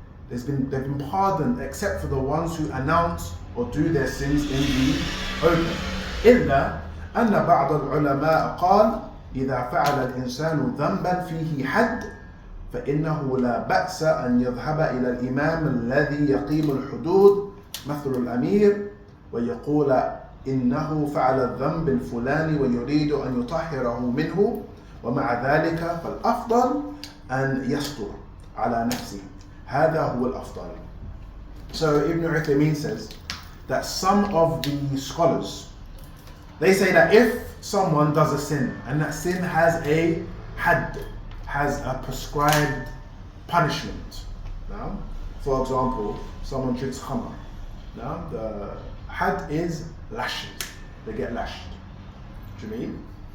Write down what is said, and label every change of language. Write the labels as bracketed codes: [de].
[en] They've been pardoned except for the ones who announce or do their sins in the open. [ar] إلا أن بعض العلماء قال إذا فعل الإنسان ذنبا فيه حد فإنه لا بأس أن يذهب إلى الإمام الذي يقيم الحدود مثل الأمير ويقول إنه فعل الذنب الفلاني ويريد أن يطهره منه ومع ذلك فالأفضل أن يستر على نفسه. هذا هو الأفضل. [en] So Ibn Uthaymeen says that some of the scholars, they say that if someone does a sin and that sin has a had, has a prescribed punishment. Now, for example, someone drinks khamr. Now, the had is lashes. They get lashed. Do you mean?